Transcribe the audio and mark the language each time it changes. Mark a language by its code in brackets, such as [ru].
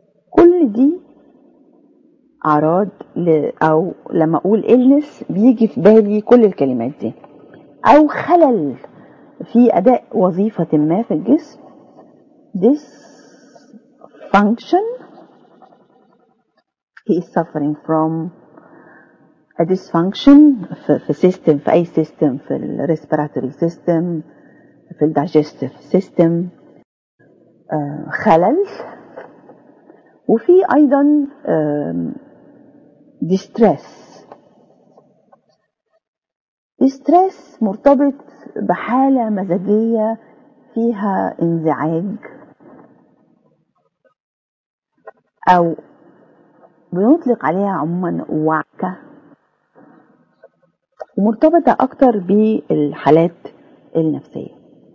[ar] كل دي أعراض أو لما أقول illness بيجي في بالي كل الكلمات دي، أو خلل في أداء وظيفة ما في الجسم. [en] dysfunction، he is suffering from a dysfunction في system، في أي system، في ال respiratory system، في ال digestive system، خلل. [ar] وفي أيضا distress مرتبط بحالة مزاجية فيها انزعاج، أو بنطلق عليها عموما وعكة، ومرتبطة أكتر بالحالات النفسية.